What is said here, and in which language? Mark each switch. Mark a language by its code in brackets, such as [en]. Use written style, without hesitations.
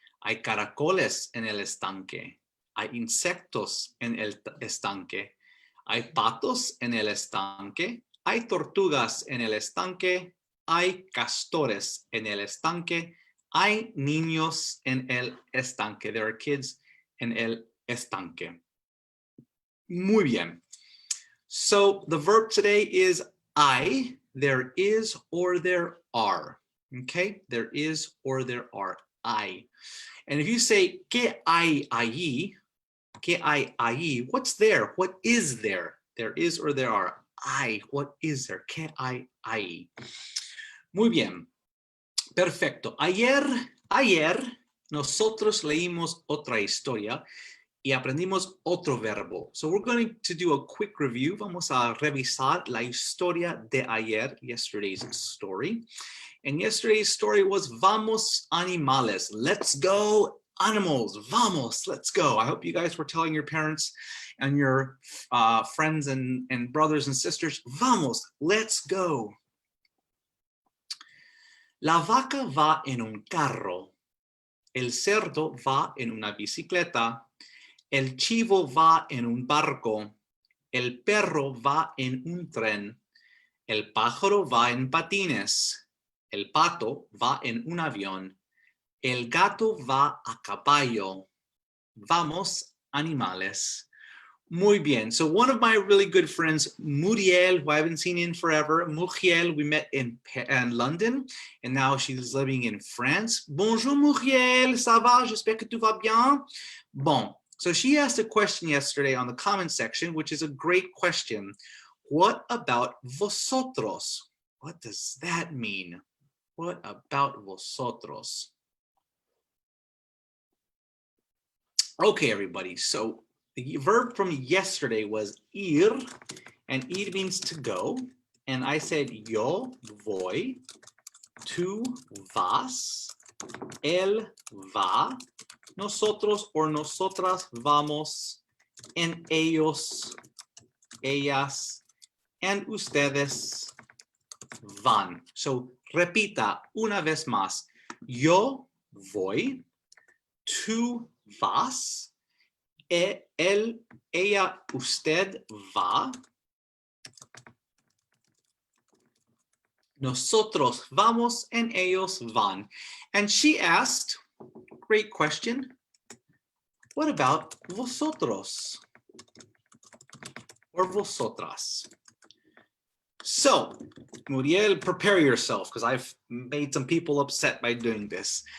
[es] Hay caracoles en el estanque. Hay insectos en el estanque. Hay patos en el estanque. Hay tortugas en el estanque. Hay castores en el estanque. Hay niños en el estanque. [en] There are kids [es] en el estanque. Muy bien. [en] So the verb today is hay, there is or there are. Okay, there is or there are, hay. And if you say, [es] ¿qué hay allí? ¿Qué hay allí? [en] What's there? What is there? There is or there are. [es] Hay, [en] what is there? [es] ¿Qué hay allí? Muy bien. Perfecto. Ayer nosotros leímos otra historia y aprendimos otro verbo. [en] So we're going to do a quick review. [es] Vamos a revisar la historia de ayer, [en] yesterday's story. And yesterday's story was [es] Vamos animales. [en] Let's go animals. Vamos, let's go. I hope you guys were telling your parents and your friends and brothers and sisters, vamos, let's go. [es] La vaca va en un carro. El cerdo va en una bicicleta. El chivo va en un barco. El perro va en un tren. El pájaro va en patines. El pato va en un avión. El gato va a caballo. Vamos, animales. Muy bien. [en] So one of my really good friends, Muriel, who I haven't seen in forever, Muriel, we met in London, and now she's living in France. [fr] Bonjour, Muriel. Ça va? J'espère que tout va bien. Bon. [en] So she asked a question yesterday on the comment section, which is a great question. What about vosotros? What does that mean? What about vosotros? Okay, everybody. So the verb from yesterday was ir, and ir means to go. And I said [es] yo voy, tú vas, él va, nosotros or nosotras vamos, and ellos, ellas, and ustedes van. So repita una vez más. Yo voy, tú vas, él, ella, usted va. Nosotros vamos and ellos van. [en] And she asked, great question, what about vosotros? Or vosotras? So, Muriel, prepare yourself because I've made some people upset by doing this.